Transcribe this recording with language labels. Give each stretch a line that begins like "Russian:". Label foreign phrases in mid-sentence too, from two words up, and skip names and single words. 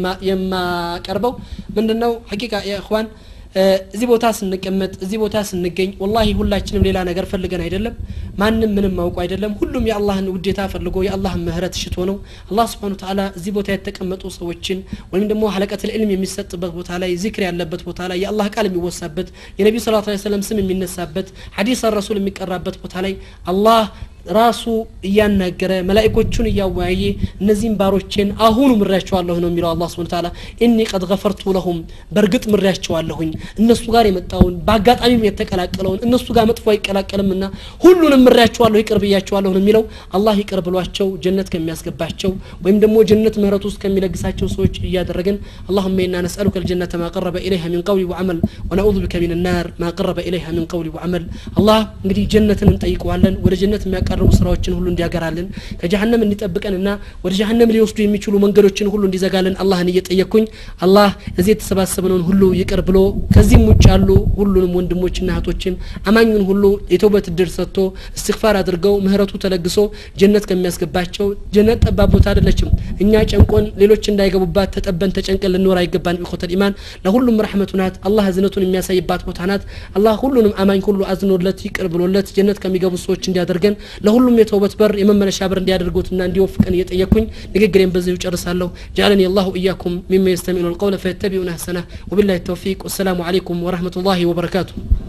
Amharic: የማቀርበው ምንድነው
Arabic: حقيقة يا إخوان
Amharic: እዚህ ቦታ ስንቀመጥ እዚህ ቦታ ስንገኝ والله ሁላችንም ሌላ ነገር ፈልገን አይደለም ማንንም ምንም ማውቁ አይደለም ሁሉም የአላህን ውዴታ ፈልጎ የአላህን ምህረት ሽቶ ነው አላህ
Arabic: سبحانه وتعالى
Amharic: እዚህ ቦታ የተቀመጡ ሰዎችን ወይም ደግሞ
Arabic: حلقة العلم
Amharic: የሚሰጥበት ቦታ ላይ ዚክር ያለበት ቦታ ላይ የአላህ ቃል የሚወሳበት የነብዩ
Arabic: صلى الله عليه وسلم
Amharic: ስም የሚነሳበት ሐዲስ الرسول የሚቀራበት ቦታ ላይ አላህ ራሱ ያናገረ መላእክቶቹን ያወያየ እነዚህን ባሮችን አሁኑ ምራቸዋለሁ ነው የሚለው አላህ
Arabic: سبحانه وتعالى إني قد غفرت لهم
Amharic: በርግጥ ምራቸዋለሁኝ እነሱ ጋር የመጣውን ባጋጣሚም የተቀላቀለውን እነሱ ጋር መጥፎ አይቀላቀልምና ሁሉንም ምራቸዋለሁ ይቅርብያቸዋለሁ ነው የሚለው አላህ ይቅርብሏቸው ጀነት ከሚያስገባቸው ወይም ደግሞ ጀነት ምህረቱ ውስጥ ከሚለግሳቸው ሰዎች ያደረገን
Arabic: اللهم إنا نسألك الجنة ما قرب إليها من قول وعمل ونعوذ بك من النار ما قرب إليها من قول وعمل الله
Amharic: እንግዲህ ጀነትን እንጠይቀዋለን ወደ ጀነት የሚያቀርቡ ስራዎችን ሁሉ እንዲያገራልን ከጀሃነም እንዲጠብቀንና ወደ ጀሃነም ሊወስዱ የሚችሉ መንገዶችን ሁሉ እንዲዘጋልን አላህን እየጠየቅኩኝ አላህ እዚህ የተሰባሰበነውን ሁሉ ይቅር ብሎ ከዚህም ውጭ ያሉ ሁሉንም ወንድሞችና እህቶችን አማኙን ሁሉ የተውበት እድል ሰጥቶ እስትግፋር አድርገው ምህረቱ ተለግሶ ጀነት ከሚያስገባቸው ጀነት ጠባብ ቦታ አይደለችም እኛ ጨንቆን ሌሎች እንዳይገቡባት ተጠበን ተጨንቀን ልንኖር አይገባን
Arabic: أخوة الإيمان
Amharic: ለሁሉም ረህመቱ ናት አላህ እዝነቱን የሚያሳይባት ቦታ ናት አላህ ሁሉንም አማኝ ሁሉ አዝኖለት ይቅር ብሎለት ጀነት ከሚገቡ ሰዎች እንዲያደርገን ለሁሉም የተውበት በር የመመለሻ በር እንዲያደርጉትና እንዲወፍቀን እየጠየቅኩኝ ንግግሬን በዚሁ ጨርሳለሁ
Arabic: جعلني الله إياكم مما يستمعون القول فيتبعون أحسنه وبالله التوفيق والسلام عليكم ورحمة الله وبركاته